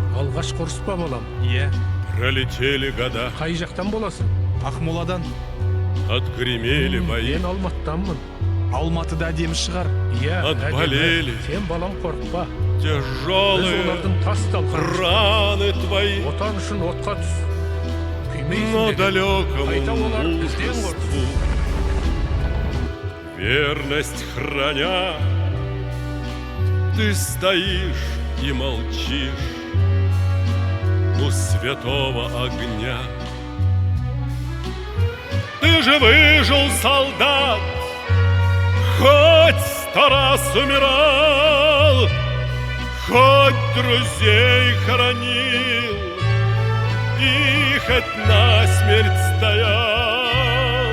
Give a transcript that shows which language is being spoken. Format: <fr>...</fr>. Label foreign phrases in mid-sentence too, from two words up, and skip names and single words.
<kk>Кашка Урспа балам. Иә,</kk> <ru>Пролетели года,</ru> <kk>Кай жактан боласың? Ақмоладан,</kk> <ru>отгремели бои,</ru> <kk>Мен Алматтанмын. Алматыда әдемі шығар. Иә,</kk> <ru>Отболели.</ru> <kk>әдемі. Сен балам қорықпа. Біз</kk> <ru>тяжелые</ru> <kk>олардың тас талқан.</kk> <ru>раны твои,</ru> <kk>Отан үшін отқа түс.</kk> <ru>но</ru> <kk>Күймейсің деген.</kk> <ru>далекому</ru> <kk>Қайта олар бізден</kk> <ru>мужеству,</ru> <kk>қорқсын.</kk> <ru>верность храня, ты стоишь и молчишь у святого огня. Ты же выжил, солдат, хоть 100 раз умирал, хоть друзей хоронил и хоть насмерть стоял.</ru>